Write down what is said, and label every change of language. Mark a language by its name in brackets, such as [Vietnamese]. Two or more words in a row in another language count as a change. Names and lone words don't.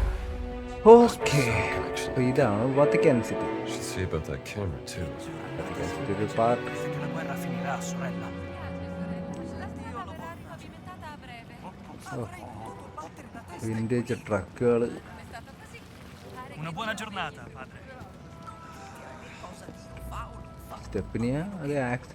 [Malayalam] ഓക്കെ, അപ്പോൾ ഇതാണ് വത്തിക്കാൻ സിറ്റി. [English] Should see about that camera too. [Malayalam] വത്തിക്കാൻ സിറ്റി ഒരു പാർട്ട്. [Italian] Che la guerra finirà, sorella. [English] vintage trucks. [Italian] Una buona giornata, padre. [Malayalam] സ്റ്റെപ്പിനിയ അത് ആക്സില.